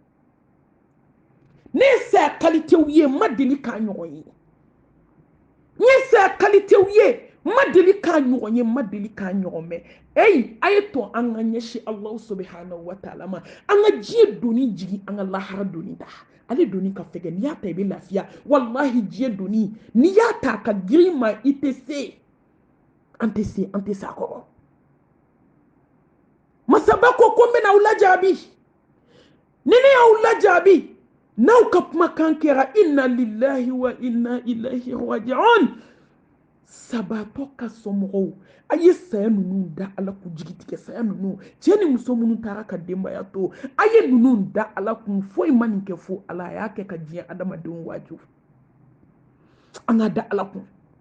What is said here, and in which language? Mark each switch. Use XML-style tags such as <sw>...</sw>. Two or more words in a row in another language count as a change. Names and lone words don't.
<bm>ne saya kalitew ye ma deli k'a ɲɔgɔn ye n ye saya kalitew ye ma deli k'a ɲɔgɔn ye ma deli k'a ɲɔgɔn mɛn a ye to an ka ɲɛsi</bm> <ar>الله سبحانه وتعالى</ar> <bm>ma an ka diɲɛ doni jigi an ka lahara doni da ale doni ka fɛgɛ n'i y'a ta i bɛ lafiya wallahi diɲɛ doni n'i y'a ta ka girin ma i tɛ se an tɛ se a kɔrɔ masaba ko ko n bɛna aw lajarabi ni ne y'aw lajarabi n'aw ka kumakan kɛra</bm> <ar>إنا لله وإنا إليه راجعون</ar> <bm>sabatɔ ka somɔgɔw a ye saya ninnu da ala kun jigi tigɛ saya ninnu cɛ ni muso minnu taara ka denbaya to a ye ninnu da ala kun foyi ma nin kɛ fo ala a y'a kɛ ka diɲɛ adamadenw waaju an ka da ala kun</bm>